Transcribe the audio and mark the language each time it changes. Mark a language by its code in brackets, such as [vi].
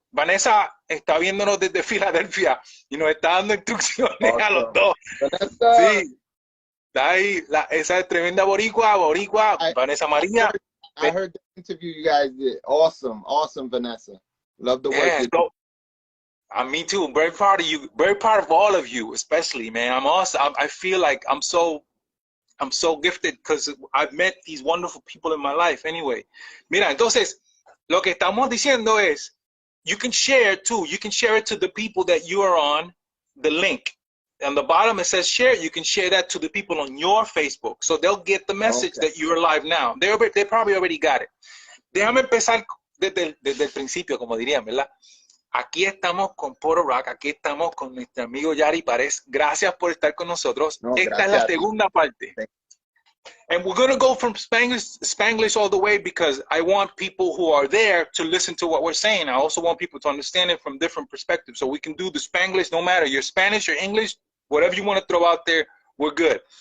[es] Vanessa está viéndonos desde Filadelfia y nos está dando instrucciones a los dos. Vanessa. Sí, está ahí, esa es tremenda boricua, Vanessa María. [en] I heard the interview you guys did. Awesome, Vanessa. Love the work you do. Me too. Very proud of you. Very proud of all of you, especially, man. I feel like I'm so gifted because I've met these wonderful people in my life. Anyway, [es] mira, entonces, lo que estamos diciendo es, [en] you can share too. You can share it to the people that you are on the link. On the bottom, it says share. You can share that to the people on your Facebook. So they'll get the message that you're live now. They probably already got it. [es] Déjame empezar desde el principio, como dirían, ¿verdad? Aquí estamos con Porto Rick, aquí estamos con nuestro amigo Yari Párez. Gracias por estar con nosotros. Esta es la segunda parte. [en] And we're going to go from Spanglish all the way because I want people who are there to listen to what we're saying. I also want people to understand it from different perspectives. So we can do the Spanglish, no matter you're Spanish or English, whatever you want to throw out there, we're good.